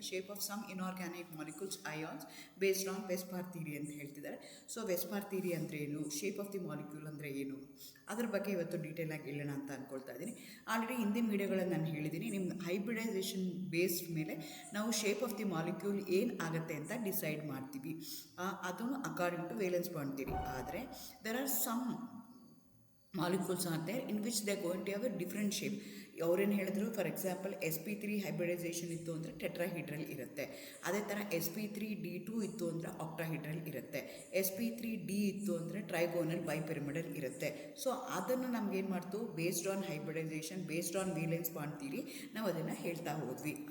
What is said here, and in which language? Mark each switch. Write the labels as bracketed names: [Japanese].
[English] shape of some inorganic molecules ions based on VSEPR theory [Kannada] ಅಂತ ಹೇಳ್ತಿದ್ದಾರೆ. So ವೆಸ್ಪಾರ್ theory ಅಂದರೆ ಏನು, [English] shape of the molecule [Kannada] ಅಂದರೆ ಏನು, ಅದ್ರ ಬಗ್ಗೆ ಇವತ್ತು ಡೀಟೇಲಾಗಿ ಹೇಳೋಣ ಅಂತ ಅಂದ್ಕೊಳ್ತಾ ಇದ್ದೀನಿ. ಆಲ್ರೆಡಿ ಹಿಂದಿನ ವೀಡಿಯೋಗಳಲ್ಲಿ ನಾನು ಹೇಳಿದ್ದೀನಿ, ನಿಮ್ಮ ಹೈಬ್ರಿಡೈಸೇಷನ್ ಬೇಸ್ಡ್ ಮೇಲೆ ನಾವು [English] shape of the molecule [Kannada] ಏನು ಆಗುತ್ತೆ ಅಂತ ಡಿಸೈಡ್ ಮಾಡ್ತೀವಿ. ಅದನ್ನು [English] According to valence bond theory. [Kannada] ಆದರೆ [English] There are some molecules are there in which they are going to have a different shape. [Kannada] ಅವ್ರೇನು ಹೇಳಿದ್ರು, [English] for example [Kannada] sp3 ಹೈಬ್ರಿಡೈಸೇಷನ್ ಇತ್ತು ಅಂದರೆ ಟೆಟ್ರಾಹೀಡ್ರಲ್ ಇರುತ್ತೆ. ಅದೇ ಥರ sp3d2 ಇತ್ತು ಅಂದರೆ ಆಕ್ಟಾಹೀಡ್ರಲ್ ಇರುತ್ತೆ. sp3d ಇತ್ತು ಅಂದರೆ ಟ್ರೈಗೋನಲ್ ಬೈಪಿರಮಿಡಲ್ ಇರುತ್ತೆ. ಸೊ ಅದನ್ನು ನಮಗೇನು ಮಾಡ್ತು, [English] based on hybridization, based on valence bond theory [Kannada] ನಾವು ಅದನ್ನು ಹೇಳ್ತಾ ಹೋದ್ವಿ.